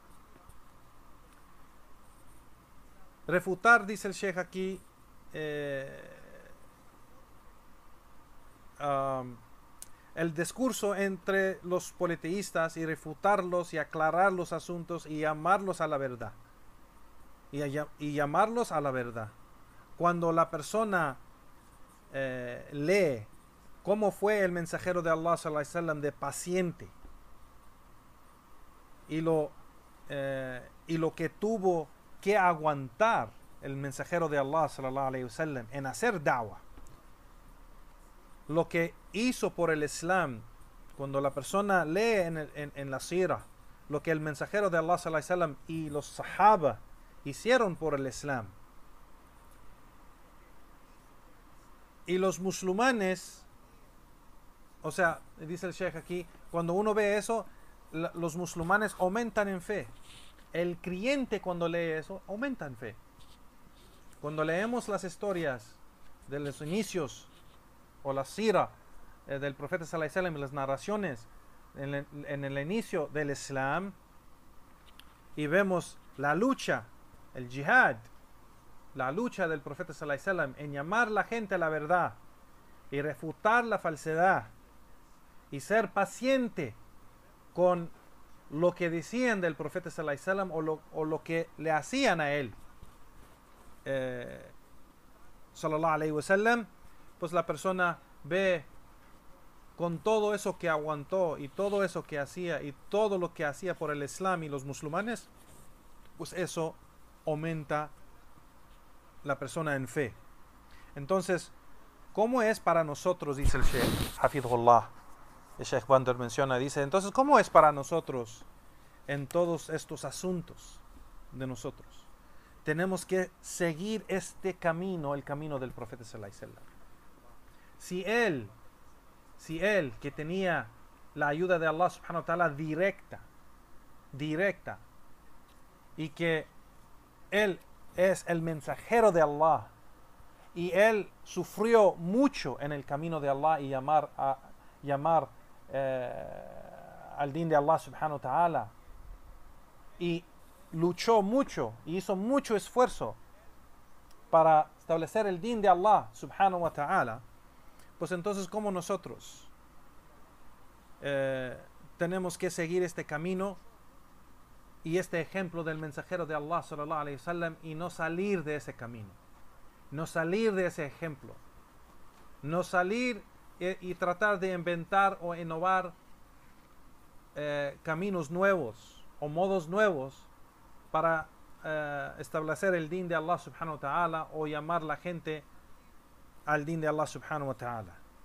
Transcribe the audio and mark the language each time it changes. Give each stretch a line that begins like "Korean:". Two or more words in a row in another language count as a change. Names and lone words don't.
Spanish: Refutar, dice el Sheikh aquí, el discurso entre los politeístas y refutarlos y aclarar los asuntos y llamarlos a la verdad. Y llamarlos a la verdad. Cuando la persona lee cómo fue el mensajero de Allah
Arabic: صلى الله عليه وسلم
Spanish: de paciente y lo que tuvo que aguantar el mensajero de Allah
Arabic: صلى الله عليه وسلم
Spanish: en hacer da'wah, lo que hizo por el Islam, cuando la persona lee en la sira lo que el mensajero de Allah
Arabic: صلى الله عليه وسلم
Spanish: y los sahaba hicieron por el Islam, y los musulmanes, o sea, dice el Sheikh aquí, cuando uno ve eso, los musulmanes aumentan en fe. El creyente, cuando lee eso, aumenta en fe. Cuando leemos las historias de los inicios o la sira del profeta
Arabic: صلى الله عليه وسلم
Spanish: y las narraciones en el inicio del Islam, y vemos la lucha, el jihad, la lucha del profeta
Arabic: صلى الله عليه وسلم
Spanish: en llamar a la gente a la verdad y refutar la falsedad y ser paciente con lo que decían del profeta
Arabic: صلى الله عليه وسلم
Spanish: o lo que le hacían a él
Arabic: صلى الله عليه وسلم,
Spanish: pues la persona ve con todo eso que aguantó y todo eso que hacía y todo lo que hacía por el Islam y los musulmanes, pues eso aumenta la persona en fe. Entonces, ¿cómo es para nosotros? Dice el Sheikh Hafidhullah. El Sheikh Bander menciona, dice, entonces, ¿cómo es para nosotros en todos estos asuntos de nosotros? Tenemos que seguir este camino, el camino del profeta
Arabic: صلى الله عليه وسلم.
Spanish: Si él que tenía la ayuda de Allah
Arabic: سبحانه وتعالى
Spanish: directa, y que él es el mensajero de Allah, y él sufrió mucho en el camino de Allah y llamar al din de Allah
Arabic: سبحانه وتعالى,
Spanish: y luchó mucho y hizo mucho esfuerzo para establecer el din de Allah
Arabic: سبحانه وتعالى,
Spanish: pues entonces como nosotros tenemos que seguir este camino y este ejemplo del mensajero de Allah
Arabic: صلى الله عليه وسلم
Spanish: y no salir de ese camino, no salir de ese ejemplo, no salir y tratar de inventar o innovar caminos nuevos o modos nuevos para establecer el din de Allah
Arabic: سبحانه وتعالى
Spanish: o llamar la gente al din de Allah
Arabic: سبحانه وتعالى.